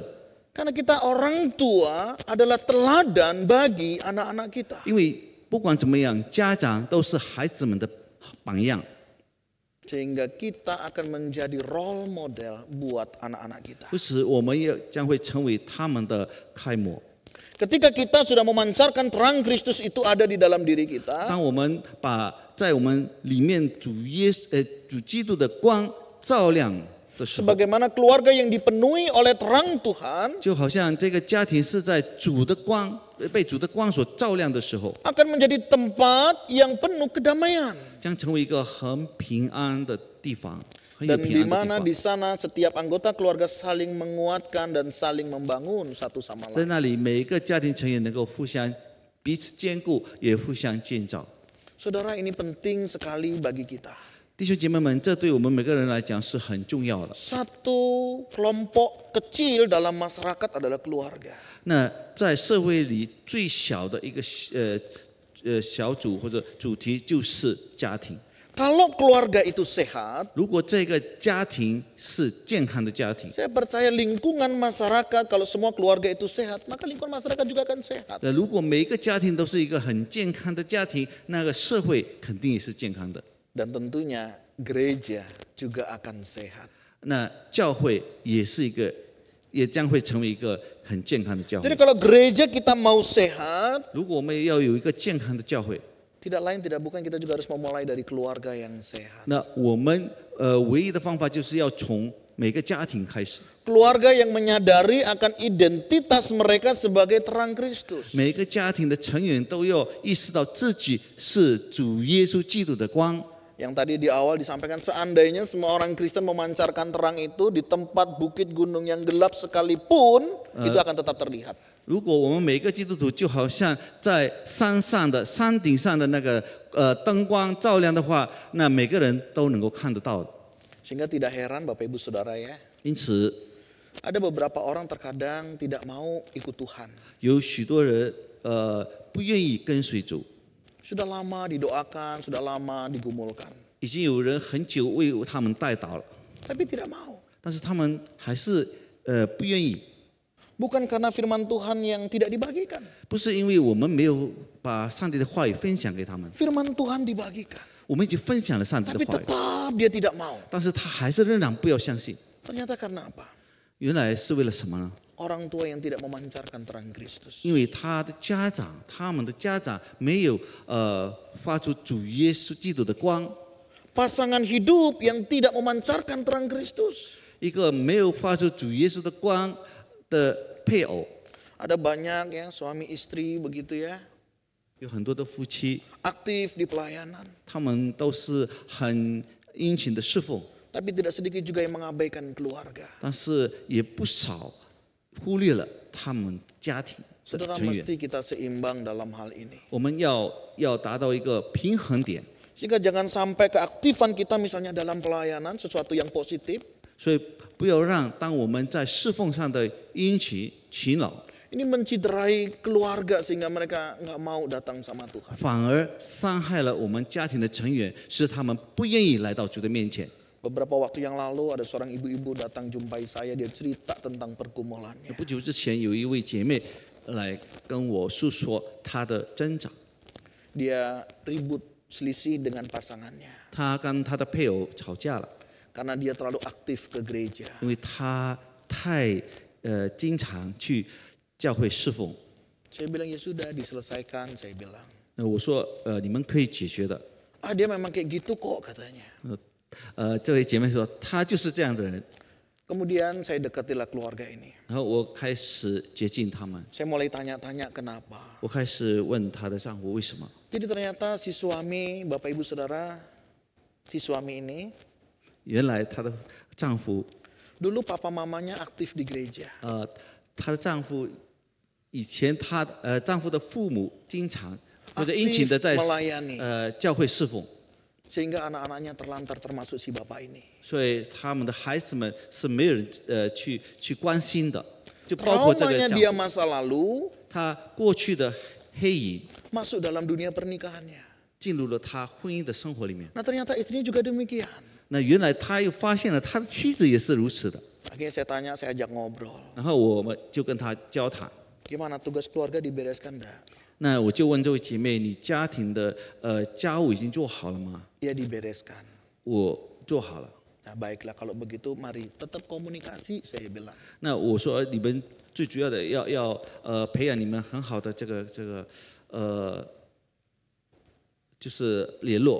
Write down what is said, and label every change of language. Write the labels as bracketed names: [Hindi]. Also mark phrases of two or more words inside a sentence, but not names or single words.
[Indonesian] Karena kita orang tua adalah teladan bagi anak-anak kita. [Chinese] 因为不管怎么样，家长都是孩子们的榜样。 [Indonesian] Sehingga kita akan menjadi [English] role model [Indonesian] buat anak-anak kita. [Chinese] 不是，我们也将会成为他们的楷模。 [Indonesian] Ketika kita sudah memancarkan terang Kristus itu ada di dalam diri kita, [Chinese] 当我们把在我们里面主基督的光照亮的时候， [Indonesian] sebagaimana keluarga yang dipenuhi oleh terang Tuhan [Chinese] 就好像这个家庭是在主的光被主的光所照亮的时候， [Indonesian] akan menjadi tempat yang penuh kedamaian. [Chinese] 将成为一个很平安的地方，很有 [Indonesian] Dan [Chinese] 平 [Indonesian] di [Chinese] 安的 [Indonesian] mana [Chinese] 地 [Indonesian] di [Chinese] 方。 [Indonesian] sana setiap anggota keluarga saling menguatkan dan saling membangun satu sama [Chinese] 在 [Indonesian] lain. [Chinese] 那里，每一个家庭成员能够互相彼此兼顾，也互相建造。 [Indonesian] Saudara, ini penting sekali bagi kita. [Chinese] 弟兄姐妹们，这对我们每个人来讲是很重要的。 [Indonesian] Satu kelompok kecil dalam masyarakat adalah keluarga. [Chinese] 那在社会里最小的一个小组或者主题就是家庭。 [Indonesian] Kalau keluarga itu sehat, [Chinese] 如果这个家庭是健康的家庭， [Indonesian] saya percaya lingkungan masyarakat kalau semua keluarga itu sehat, maka lingkungan masyarakat juga akan sehat. [Chinese] 如果每一个家庭都是一个很健康的家庭，那个社会肯定也是健康的。 [Indonesian] Dan tentunya gereja juga akan sehat. [Chinese] 那教会也是一个，也将会成为一个很健康的教 [Indonesian] Jadi [Chinese] 会。 [Indonesian] kalau gereja kita mau sehat, [Chinese] 如果我们要有一个健康的教会， [Indonesian] tidak lain tidak bukan kita juga harus memulai dari keluarga yang sehat. [Chinese] 那我们唯一的方法就是要从每个家庭开始。 [Indonesian] Keluarga yang menyadari akan identitas mereka sebagai terang Kristus. [Chinese] 每个家庭的成员都要意识到自己是主耶稣基督的光。 [Indonesian] Yang tadi di awal disampaikan seandainya semua orang Kristen memancarkan terang itu di tempat bukit gunung yang gelap sekalipun, itu akan tetap terlihat. [Chinese] 如果我们每个基督徒就好像在山顶上的那个灯光照亮的话，那每个人都能够看得到的。 [Indonesian] Sehingga tidak heran Bapak Ibu Saudara ya, [Chinese] 因此， [Indonesian] ada beberapa orang terkadang tidak mau ikut Tuhan. [Chinese] 有许多人不愿意跟随主， [Indonesian] Sudah lama didoakan, sudah lama digumulkan, [Chinese] 已经有人很久为他们代祷了， [Indonesian] tapi tidak mau. [Chinese] 但是他们还是不愿意。 [Indonesian] Bukan karena firman Tuhan yang tidak dibagikan. [Chinese] 不是因为我们没有把上帝的话语分享给他们， [Indonesian] Firman Tuhan dibagikan, [Chinese] 我们已经分享了上帝 [Indonesian] tapi [Chinese] 的话语， [Indonesian] tetap dia tidak mau. [Chinese] 但是他还是仍然不要相信。 [Indonesian] Ternyata karena apa? [Chinese] 原来是为了什么呢？ [Indonesian] Orang tua yang tidak memancarkan terang Kristus. [Chinese] 因为他们的家长没有发出主耶稣基督的光， [Indonesian] Pasangan hidup yang tidak memancarkan terang Kristus. [Chinese] 一个没有发出主耶稣的光的配偶。 [Indonesian] Ada banyak ya suami istri begitu ya. [Chinese] 有很多的夫妻， [Indonesian] aktif di pelayanan, [Chinese] 他们都是很殷勤的侍奉， [Indonesian] tapi tidak sedikit juga yang mengabaikan keluarga. [Chinese] 但是也不少忽略了他们家庭的 [Indonesian] Saudara, [Chinese] 成员。 [Indonesian] mesti kita seimbang dalam hal ini. [Chinese] 我们要达到一个平衡点， [Indonesian] Sehingga jangan sampai keaktifan kita misalnya dalam pelayanan sesuatu yang positif, [Chinese] 所以不要让当我们在侍奉上的殷勤勤劳， [Indonesian] ini menciderai keluarga sehingga mereka nggak mau datang sama Tuhan. [Chinese] 反而伤害了我们家庭的成员，使他们不愿意来到主的面前。 [Indonesian] Beberapa waktu yang lalu ada seorang ibu-ibu datang jumpai saya, dia cerita tentang pergumulannya. [Chinese] 不久之前，有一位姐妹来跟我诉说她的挣扎， [Indonesian] Dia ribut selisih dengan pasangannya [Chinese] 她跟她的配偶吵架了， [Indonesian] karena dia terlalu aktif ke gereja. [Chinese] 因为她太经常去教会侍奉。 [Indonesian] Saya bilang ya sudah diselesaikan, saya bilang. [Chinese] 我说你们可以解决的。 [Indonesian] Ah dia memang kayak gitu kok katanya. [Chinese] 这位姐妹说她就是这样的人， [Indonesian] Kemudian saya dekatilah keluarga ini. [Chinese] 然后我开始接近他们， [Indonesian] Saya mulai tanya-tanya kenapa. [Chinese] 我开始问她的丈夫为什么。 [Indonesian] Jadi ternyata si suami, Bapak Ibu Saudara, si suami ini [Chinese] 原来她的丈夫， [Indonesian] dulu papa mamanya aktif di gereja. [Chinese] 她的丈夫以前丈夫的父母经常或者殷勤的在 [Indonesian] melayani. [Chinese] 教会侍奉， [Indonesian] Sehingga anak-anaknya terlantar termasuk si bapak ini. [Chinese] 所以他们的孩子们是没有人去关心的，就包括这个 [Indonesian] Traumanya [Chinese] 丈 [Indonesian] dia [Chinese] 夫， [Indonesian] masa lalu [Chinese] 他过去的黑影 [Indonesian] masuk dalam dunia pernikahannya. [Chinese] 进入了他婚姻的生活里面。 [Indonesian] Nah ternyata istrinya juga demikian. [Chinese] 那原来他又发现了他的妻子也是如此的， [Indonesian] Akhirnya saya tanya, saya ajak ngobrol. [Chinese] 然后我们就跟他交谈。 [Indonesian] Gimana tugas keluarga dibereskan enggak? [Chinese] 那我就问这位姐妹，你家庭的家务已经做好了吗？ [Indonesian] Ya dibereskan. [Chinese] 我做好了。 [Indonesian] Nah baiklah kalau begitu mari tetap komunikasi, saya bilang. [Chinese] 那我说你们最主要的要培养你们很好的这个就是联络。